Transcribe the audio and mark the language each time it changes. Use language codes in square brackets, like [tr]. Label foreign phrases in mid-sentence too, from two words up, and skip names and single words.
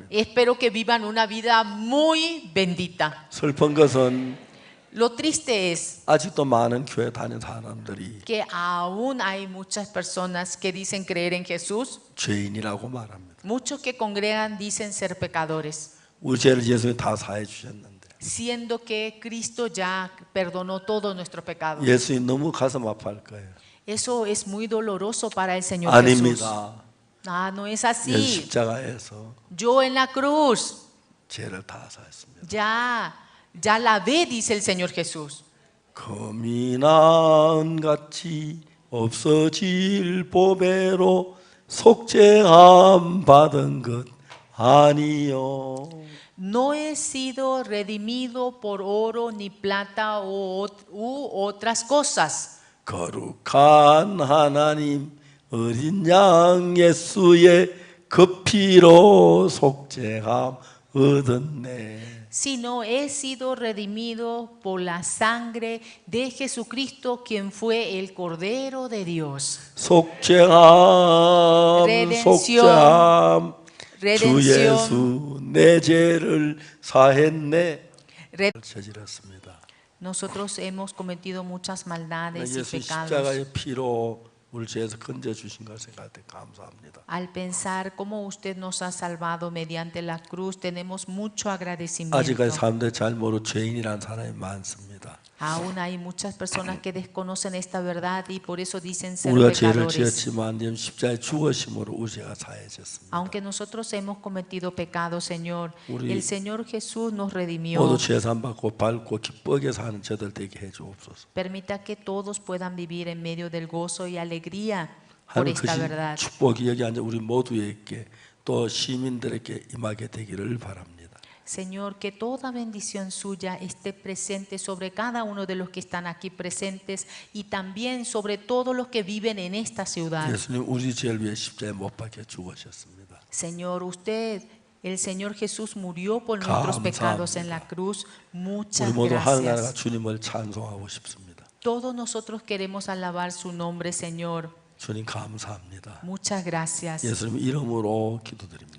[es] Espero que vivan una vida muy bendita. [ko] 슬픈 것은 [es] Lo triste es [ko] 아직도 많은 교회 다니는 사람들이 [es] que aún hay muchas personas que dicen creer en Jesús. [ko] 죄인이라고 말합니다. [es] Muchos que congregan dicen ser pecadores, [ko] 우리 죄를 예수님이 다 사해 주셨는데 [es] siendo que Cristo ya perdonó todos nuestros pecados. [ko] 예수님 너무 가슴 아파할 거예요. [es] Eso es muy doloroso para el Señor Jesús. [ko] 아닙니다. [es] No es 예수 así. [ko] 십자가에서 [es] Yo en la cruz [ko] 죄를 다 사했습니다. [es] ya lavé, dice el Señor Jesús. [ko] 금이 나은같이 없어질 보배로 속죄함 받은 것 아니요. [es] No he sido redimido por oro ni plata u otras cosas. [ko] 거룩한 하나님 어린 양 예수의 그 피로 속죄함 얻었네. [es] Sino he sido redimido por la sangre de Jesucristo, quien fue el Cordero de Dios. [ko] 속죄함 [es] Redención. [ko] 주 예수 내 죄를 사했네. 저질렀습니다. [es] Nosotros hemos cometido muchas maldades y 예수 pecados. [ko] 십자가의 피로 우리 죄에서 건져 주신 걸 생각할 때 감사합니다. [es] Al pensar cómo usted nos ha salvado mediante la cruz, tenemos mucho agradecimiento. [ko] 아직까지 사람들이 잘 모르고 죄인이라는 사람이 많습니다. [es] Aún hay muchas personas que desconocen esta verdad y por eso dicen ser [ko] 우리가 죄를 [es] pecadores. [ko] 지었지만 예수 십자가에 죽으심으로 우리 죄가 사해졌습니다. [es] Aunque nosotros hemos cometido pecados, Señor, [ko] 우리 [es] el Señor Jesús nos redimió. [ko] 모두 죄산 받고 밟고 기쁘게 사는 저들 되게 해 주옵소서. [es] Permita que todos puedan vivir en medio del gozo y alegría por [ko] 하나님 [es] esta [ko] 그 [es] verdad. [ko] 축복이 여기 앉아 우리 모두에게 또 시민들에게 임하게 되기를 바랍니다. [es] Señor, que toda bendición suya esté presente sobre cada uno de los que están aquí presentes y también sobre todos los que viven en esta ciudad. [ko] 예수님 우리 죄를 위해 십자가에 못 박혀 죽으셨습니다. [es] Señor, usted, el Señor Jesús murió por nuestros pecados en la cruz. Muchas [ko] 우리 모두 하늘나라가 [es] gracias. [ko] 주님을 찬송하고 싶습니다. [es] Todos nosotros queremos alabar su nombre, Señor. [ko] 주님 감사합니다. [es] Muchas gracias. [ko] 예수님 이름으로 기도드립니다.